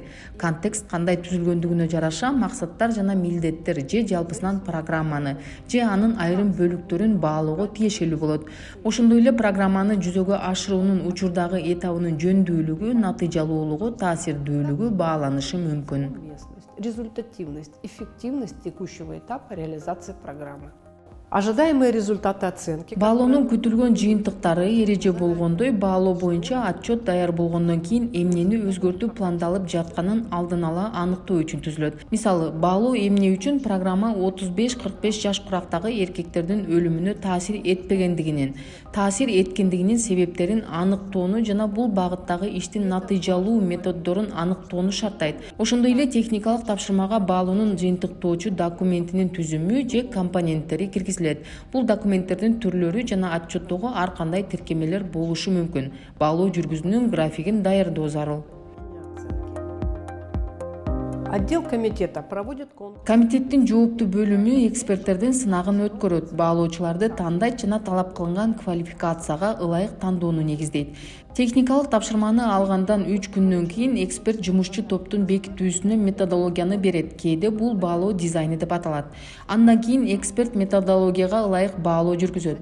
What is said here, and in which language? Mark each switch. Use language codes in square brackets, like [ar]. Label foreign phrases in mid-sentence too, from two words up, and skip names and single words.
[ky] Контекст кандай түзүлгөндүгүнө жараша максаттар жана милдеттер же жалпысынан программаны же анын айрым бөлүктөрүн баалоого тиешелүү болот. Ошондой эле программаны жүзөгө ашыруунун учурдагы этабынын жөндүүлүгү, натыйжалуулугу, таасирдүүлүгү бааланышы мүмкүн. [ru] Результативность, эффективность текущего этапа реализации программы. Ожидаемые результаты оценки. [ky] Баалоонун күтүлгөн жыйынтыктары эреже болгондой баалоо боюнча отчет даяр болгондон кийин эмнени өзгөртүү пландалып жатканын алдын ала аныктоо үчүн түзүлөт. Мисалы, баалоо эмне үчүн программа 35-45 жаш курактагы эркектердин өлүмүнө таасир эткендигинин себептерин аныктоону жана бул багыттагы иштин натыйжалуу методдорун аныктоону шарттайт. Ошондой эле техникалык тапшырмага баалоонун жыйынтыктоочу документинин түзүмү же компоненттери киргизилет. Бул документтердин түрлөрү жана отчеттогу ар кандай тиркемелер болушу мүмкүн. Баалоо жүргүзүүнүн графигин даярдоо зарыл. [ru] Отдел комитета проводит конкурс. [ky] Комитеттин жооптуу бөлүмү эксперттердин сынагын өткөрөт. Баалоочуларды тандайт жана талап кылынган квалификацияга ылайык тандоону негиздейт. Техникалык тапшырманы алгандан 3 күндөн кийин эксперт жумушчу топтун бекитүүсүнө методологияны берет. Кээде бул баалоо дизайны деп аталат. Андан кийин эксперт методологияга ылайык баалоо жүргүзөт.